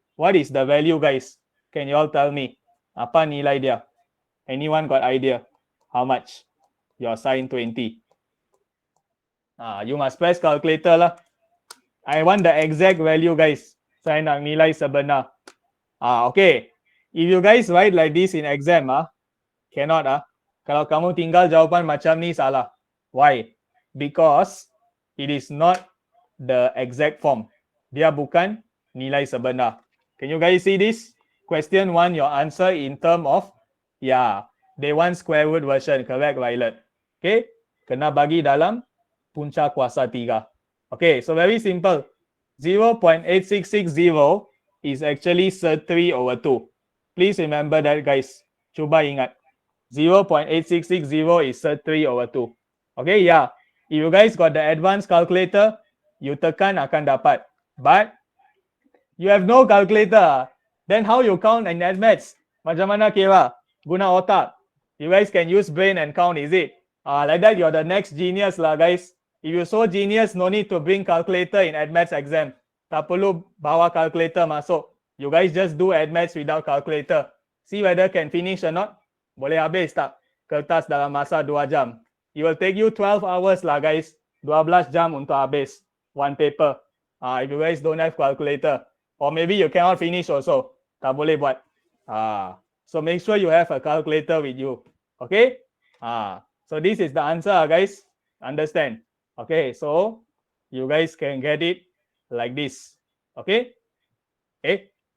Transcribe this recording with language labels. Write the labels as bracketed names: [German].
[English] What is the value, guys? Can you all tell me? [Malay] Apa nilai dia? [English] Anyone got idea? How much? Your sine 20. You must press calculator lah. I want the exact value, guys. [Malay] Saya nak nilai sebenar. [English] Okay. If you guys write like this in exam, cannot. [Malay] Kalau kamu tinggal jawapan macam ni salah. [English] Why? Because it is not the exact form. [Malay] Dia bukan nilai sebenar. [English] Can you guys see this? Question 1, your answer in term of, They want square root version. Correct, Violet. Okay. [Malay] Kena bagi dalam punca kuasa 3. [English] Okay, so very simple. 0.8660 is actually SER3 over 2. Please remember that, guys. [Malay] Cuba ingat. [English] 0.8660 is SER3 over 2. Okay, yeah. If you guys got the advanced calculator, you tekan akan dapat. But you have no calculator. Then how you count in admaths? [Malay] Macam mana kira? Guna otak. [English] You guys can use brain and count, is it? Like that, you're the next genius lah, guys. If you're so genius, no need to bring calculator in admaths exam. [Malay] Tak perlu bawa calculator masuk. [English] You guys just do admaths without calculator. See whether can finish or not. [Malay] Boleh habis tak? Kertas dalam masa 2 jam. [English] It will take you 12 hours lah, guys. [Malay] 12 jam untuk habis one paper. [English] If you guys don't have calculator. Or maybe you cannot finish also. [Malay] Tak boleh buat. [English] So make sure you have a calculator with you. Okay? So this is the answer, guys. Understand? Okay, so you guys can get it like this. Okay? Okay?